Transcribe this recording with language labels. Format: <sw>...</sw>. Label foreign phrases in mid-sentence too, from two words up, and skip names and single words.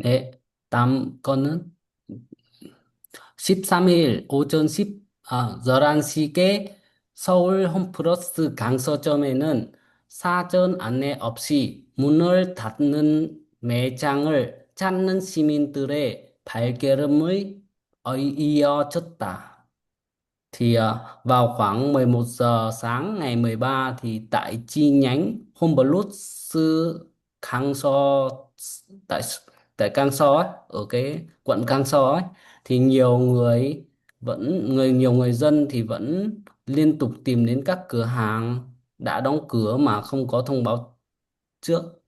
<ko>네, 다음 거는 13일 오전 11시께 서울 홈플러스 강서점에는 사전 안내 없이 문을 닫는 매장을 찾는 시민들의 발걸음이 이어졌다.</ko> <vi>Thì vào khoảng 11 giờ sáng ngày 13 thì tại chi nhánh Homeblot sư Kang So tại tại Kang So ấy, ở cái quận Kang So ấy thì nhiều người dân thì vẫn liên tục tìm đến các cửa hàng đã đóng cửa mà không có thông báo trước.</vi>